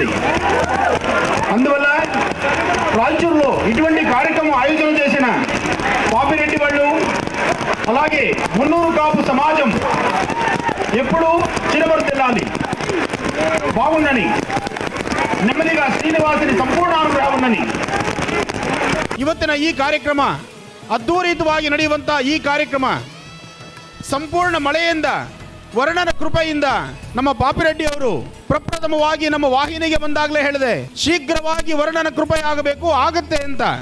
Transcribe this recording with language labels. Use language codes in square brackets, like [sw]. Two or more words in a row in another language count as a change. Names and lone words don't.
[te] అందువల్ల రాయచూరులో ఇటువంటి కార్యక్రమం ఆయోజన చేసిన పాపిరెడ్డి వాళ్ళు, అలాగే మున్నూరు కాపు సమాజం ఎప్పుడూ చిరబర్తిల్లాలి, బాగుండని, నెమ్మదిగా శ్రీనివాసుని సంపూర్ణ అనుగ్రహ ఉండని. [kn] ಇವತ್ತಿನ ಈ ಕಾರ್ಯಕ್ರಮ ಅದ್ಭುತವಾಗಿ ನಡೆಯುವಂಥ ಈ ಕಾರ್ಯಕ್ರಮ ಸಂಪೂರ್ಣ ಮಳೆಯಿಂದ, ವರ್ಣನ ಕೃಪೆಯಿಂದ ನಮ್ಮ ಪಾಪಿರೆಡ್ಡಿ ಅವರು ಪ್ರಪ್ರಥಮವಾಗಿ ನಮ್ಮ ವಾಹಿನಿಗೆ ಬಂದಾಗಲೇ ಹೇಳಿದೆ, ಶೀಘ್ರವಾಗಿ ವರ್ಣನ ಕೃಪೆ ಆಗಬೇಕು, ಆಗುತ್ತೆ ಅಂತ.